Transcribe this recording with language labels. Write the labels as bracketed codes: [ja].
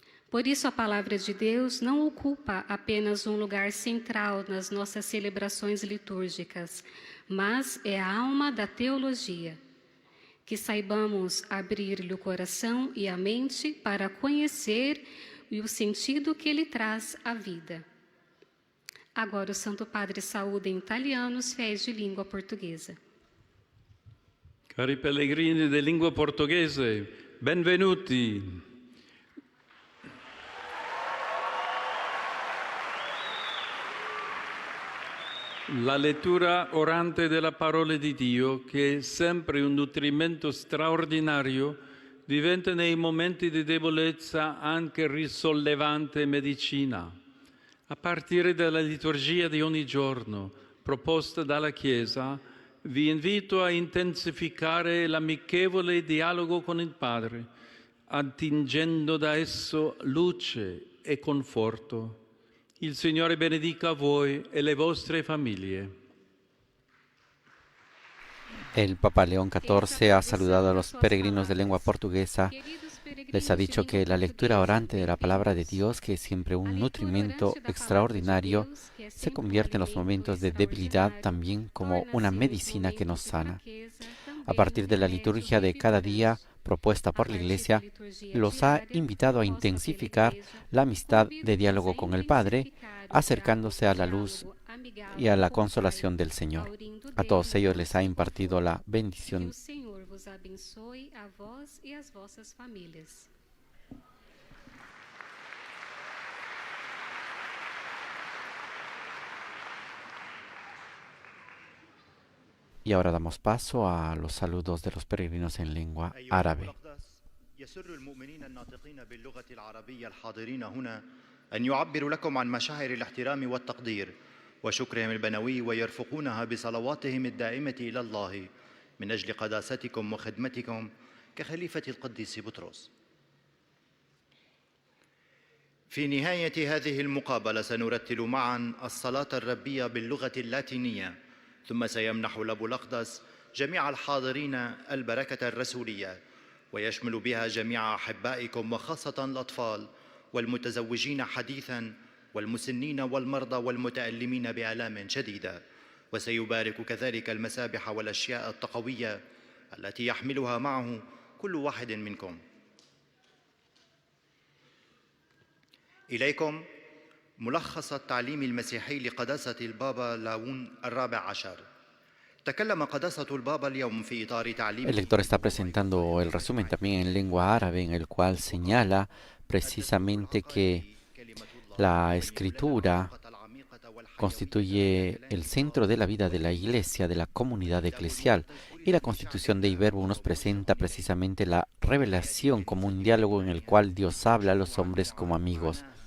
[pt] Por isso, a Palavra de Deus não ocupa apenas um lugar central nas nossas celebrações litúrgicas, mas é a alma da teologia. Que saibamos abrir-lhe o coração e a mente para conhecer e o sentido que ele traz à vida. Agora o Santo Padre saúda em italiano os fiéis de língua portuguesa. [it] Cari pellegrini di lingua portoghese, benvenuti. La lettura orante della parola di Dio, che è sempre un nutrimento straordinario, diventa nei momenti di debolezza anche risollevante medicina. A partire dalla liturgia di ogni giorno, proposta dalla Chiesa, vi invito a intensificare l'amichevole dialogo con il Padre, attingendo da esso luce e conforto. Il Signore benedica voi e le vostre famiglie. [es] El Papa León XIV ha saludado a los peregrinos de lengua portuguesa. Les ha dicho que la lectura orante de la palabra de Dios, que es siempre un nutrimiento extraordinario, se convierte en los momentos de debilidad también como una medicina que nos sana. A partir de la liturgia de cada día propuesta por la Iglesia, los ha invitado a intensificar la amistad de diálogo con el Padre, acercándose a la luz y a la consolación del Señor. A todos ellos les ha impartido la [pt] Que [es] bendición. [pt] o Senhor vos abençoe a vós e as vossas famílias. [es] Y ahora damos paso a los saludos de los peregrinos en lengua árabe. [ar] يسر المؤمنين الناطقين باللغة العربية الحاضرين هنا أن يعبروا لكم عن مشاعر الاحترام والتقدير وشكرهم البنوي ويرفقونها بصلواتهم الدائمة إلى الله من أجل قداستكم وخدمتكم كخليفة القديس بطرس. في نهاية هذه المقابلة سنرتل معا الصلاة الربية باللغة اللاتينية، ثم سيمنح الأب الأقدس جميع الحاضرين البركة الرسولية، ويشمل بها جميع أحبائكم وخاصة الأطفال والمتزوجين حديثاً والمسنين والمرضى والمتألمين بآلام شديدة، وسيبارك كذلك المسابح والأشياء التقوية التي يحملها معه كل واحد منكم. إليكم ملخص التعليم المسيحي لقداسة البابا لاون الرابع عشر. تكلم قداسة البابا اليوم في إطار تعليم. [es] El lector está presentando el resumen también en lengua árabe, en el cual señala precisamente que la escritura constituye el centro de la vida de la iglesia, de la comunidad eclesial, y la constitución de Iverbo nos presenta precisamente la revelación como un diálogo en el cual Dios habla a los hombres como amigos.